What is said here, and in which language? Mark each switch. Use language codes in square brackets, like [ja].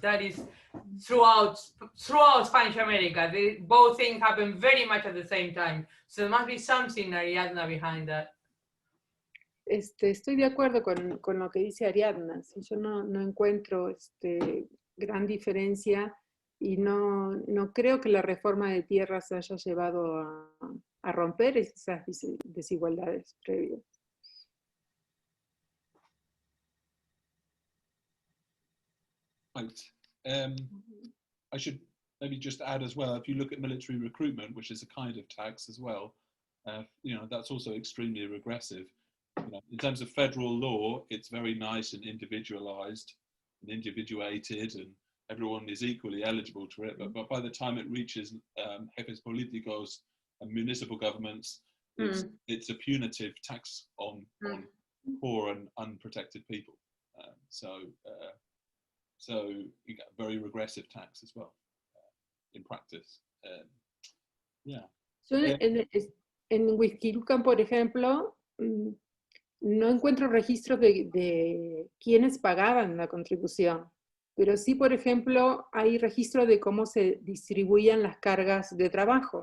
[en] That is throughout Spanish America. Both things happen very much at the same time. So there must be something, Ariadna, behind that. [es] Estoy de acuerdo con lo que dice Ariadna. Si yo no encuentro gran diferencia y no creo que la reforma de tierras haya llevado a romper esas desigualdades previas. [en] Thanks. I should maybe just add as well, if you look at military recruitment, which is a kind of tax as well, you know, that's also extremely regressive. You know, in terms of federal law, it's very nice and individualized and individuated, and everyone is equally eligible to it. But by the time it reaches jefes políticos and municipal governments, it's a punitive tax on poor and unprotected people. So you get a very regressive tax as well in practice. Yeah. [es] Yo en Huixquilucan, por ejemplo, no encuentro registros de quiénes pagaban la contribución, pero sí, por ejemplo, hay registro de cómo se distribuían las cargas de trabajo.